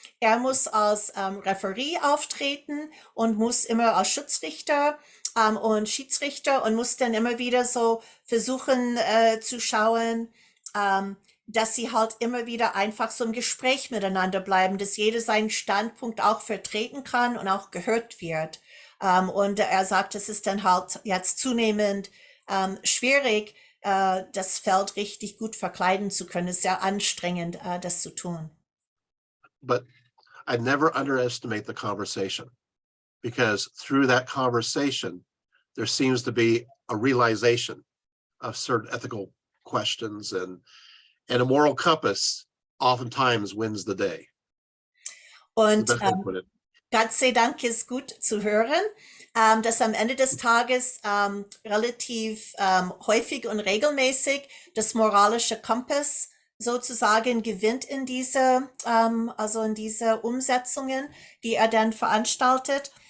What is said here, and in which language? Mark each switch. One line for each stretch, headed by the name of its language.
German: Er muss als Referee auftreten und muss immer als Schutzrichter und Schiedsrichter und muss dann immer wieder so versuchen zu schauen, dass sie halt immer wieder einfach so im Gespräch miteinander bleiben, dass jeder seinen Standpunkt auch vertreten kann und auch gehört wird. Und er sagt, es ist dann halt jetzt zunehmend schwierig, das Feld richtig gut verkleiden zu können. Es ist sehr anstrengend, das zu tun.
English: But I never underestimate the conversation, because through that conversation, there seems to be a realization of certain ethical questions, and a moral compass oftentimes wins the day.
German: Und
English: That's how I put it.
German: Gott sei Dank ist gut zu hören, dass am Ende des Tages relativ häufig und regelmäßig das moralische Kompass sozusagen gewinnt in diese, also in diese Umsetzungen, die er dann veranstaltet.